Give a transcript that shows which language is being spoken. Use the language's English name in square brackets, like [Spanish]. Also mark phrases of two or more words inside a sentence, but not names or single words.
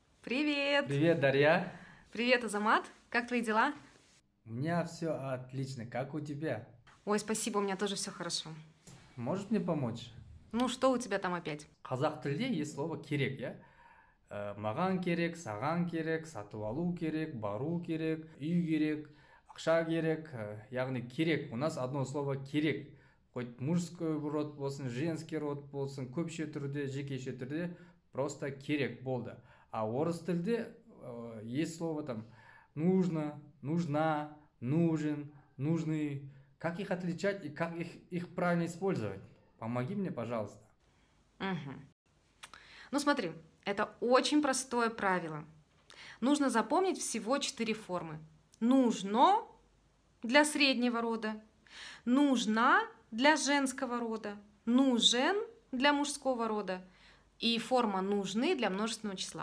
[Russian] Привет! Привет, Дарья. Привет, Азамат! Как твои дела? У меня все отлично. Как у тебя? Ой, спасибо, у меня тоже все хорошо. Можешь мне помочь? Ну, что у тебя там опять? [Kazakh] Қазақ тілде [Russian] есть слово [Kazakh] керек, иә? Маған керек, саған керек, сатып алу керек, бару керек, үй керек, ақша керек. Яғни керек. [Russian] У нас одно слово керек. Хоть мужской род [Kazakh] болсын, [Russian] женский род [Kazakh] болсын, көпше түрде, жекеше түрде просто керек болды. [Russian] А [Kazakh] орыс тілде [Russian] есть слово там нужно, нужна, нужен, нужны. Как их отличать и как их правильно использовать? Помоги мне, пожалуйста. Мгм. Ну, смотри, это очень простое правило. Нужно запомнить всего 4 формы. Нужно для среднего рода, нужна для женского рода, нужен для мужского рода и форма нужны для множественного числа.